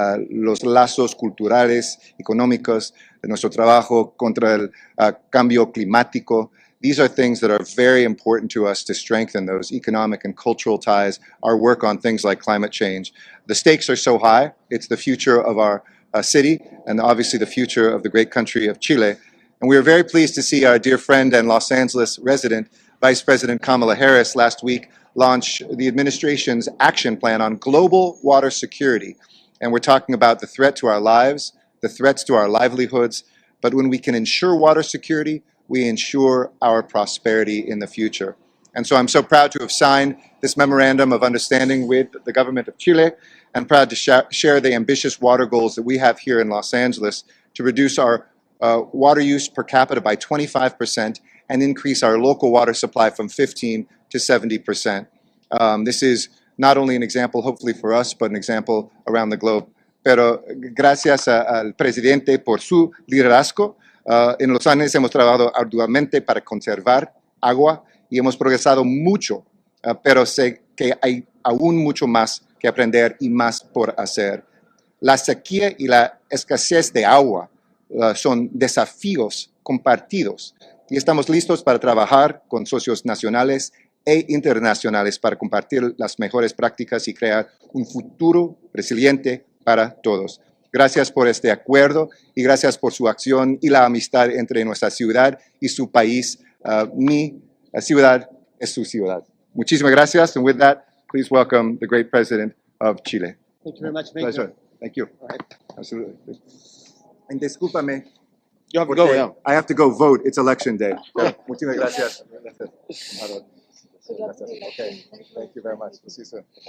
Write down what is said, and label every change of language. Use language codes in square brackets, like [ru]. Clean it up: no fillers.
[es] Los lazos culturales, económicos, de nuestro trabajo contra el cambio climático. [en] These are things that are very important to us to strengthen those economic and cultural ties, our work on things like climate change. The stakes are so high. It's the future of our city and obviously the future of the great country of Chile. And we are very pleased to see our dear friend and Los Angeles resident, Vice President Kamala Harris, last week launch the administration's action plan on global water security. And we're talking about the threat to our lives, the threats to our livelihoods, but when we can ensure water security, we ensure our prosperity in the future. And so I'm so proud to have signed this memorandum of understanding with the government of Chile and proud to share the ambitious water goals that we have here in Los Angeles to reduce our water use per capita by 25% and increase our local water supply from 15 to 70%. This is not only an example, hopefully for us, but an example around the globe. [es] Pero gracias al presidente por su liderazgo. En Los Ángeles hemos trabajado arduamente para conservar agua y hemos progresado mucho, pero sé que hay aún mucho más que aprender y más por hacer. La sequía y la escasez de agua son desafíos compartidos y estamos listos para trabajar con socios nacionales e internacionales para compartir las mejores prácticas y crear un futuro resiliente para todos. Gracias por este acuerdo y gracias por su acción y la amistad entre nuestra ciudad y su país. Mi ciudad es su ciudad. Muchísimas gracias. [en] And with that, please welcome the great president of Chile. Thank you very much. Pleasure. Thank you. All right. Absolutely. And [es] discúlpame. [en] You have to go, yeah. I have to go vote. It's election day. [es] Muchísimas gracias. [en] Okay. Thank you very much. We'll see you soon.